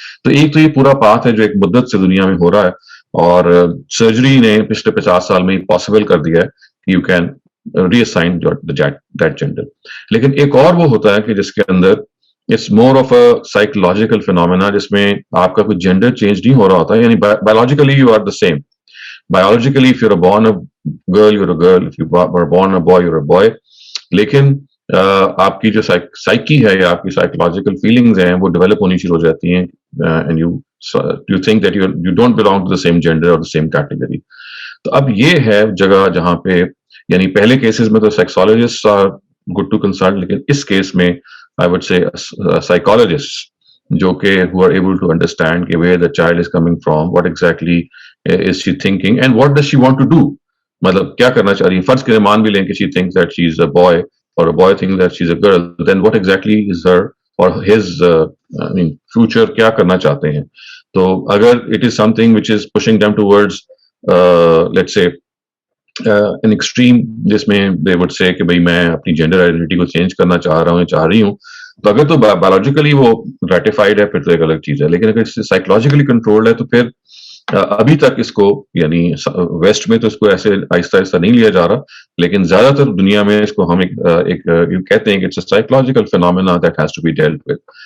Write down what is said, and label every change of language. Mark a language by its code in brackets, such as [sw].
[ur] تو ایک تو یہ پورا پاتھ ہے جو ایک مدت سے دنیا میں ہو رہا ہے, اور سرجری نے پچھلے 50 سال میں پاسبل کر دیا ہے کہ [en] You can reassign that gender. [ur] لیکن ایک اور وہ ہوتا ہے کہ جس کے اندر [en] it's more of a [ur] psychological phenomena, جس میں آپ کا کوئی جینڈر چینج نہیں ہو رہا ہوتا, یعنی biologically [en] You are the same. Biologically, if you're born a girl, you're a girl. If you were born a boy, you're a boy. [ur] لیکن آپ کی جو سائیکی ہے یا آپ کی سائیکولوجیکل فیلنگز ہیں وہ ڈیولپ ہونی شروع ہو جاتی ہیں, [en] And you think that you don't belong to the same gender اور the same category. [ur] تو اب یہ ہے جگہ جہاں پہ, یعنی پہلے کیسز میں تو [en] sexologist are good to consult, [ur] لیکن اس کیس میں [en] I would say psychologist [ur] جو کہ [en] who are able to understand [ur] کہ [en] where the child is coming from, what exactly is she thinking and what does she want to do, [ur] مطلب کیا کرنا چاہ رہی ہے. فرض کے مان بھی لیں کہ [en] she thinks that she is a boy or a boy thinks that she is a girl, then what exactly is her or his future, [ur] کیا کرنا چاہتے ہیں. تو اگر [en] it is something which is pushing them towards let's say an extreme, [ur] جس میں [en] they would say [ur] کہ بھائی میں اپنی جینڈر آئیڈینٹی کو چینج کرنا چاہ رہا ہوں یا چاہ رہی ہوں, تو اگر تو بایولوجیکلی وہ ریٹیفائڈ ہے پھر تو ایک الگ چیز ہے. لیکن اگر سائیکولوجیکلی کنٹرولڈ ہے تو پھر ابھی تک اس کو, یعنی ویسٹ میں تو اس کو ایسے آہستہ آہستہ نہیں لیا جا رہا, لیکن زیادہ تر دنیا میں اس کو ہم ایک کہتے ہیں کہ [en] It's a psychological phenomena that has to be dealt with.